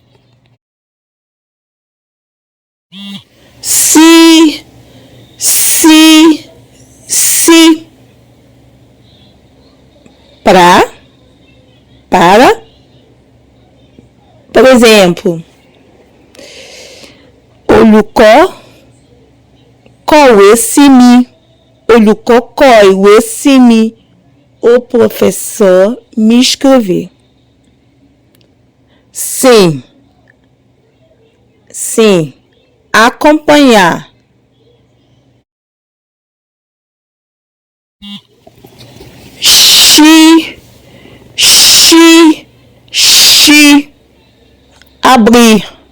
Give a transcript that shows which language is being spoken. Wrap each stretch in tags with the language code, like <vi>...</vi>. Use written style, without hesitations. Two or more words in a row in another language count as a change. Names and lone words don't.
<pt>Se. Para. Por exemplo,</pt> <yo>olùkọ́ kọ̀wé sí mi. Olùkọ́ kọ ìwé sí mi.</yo> <pt>O professor me escreveu. Sim. Acompanhar. Abrir.</pt>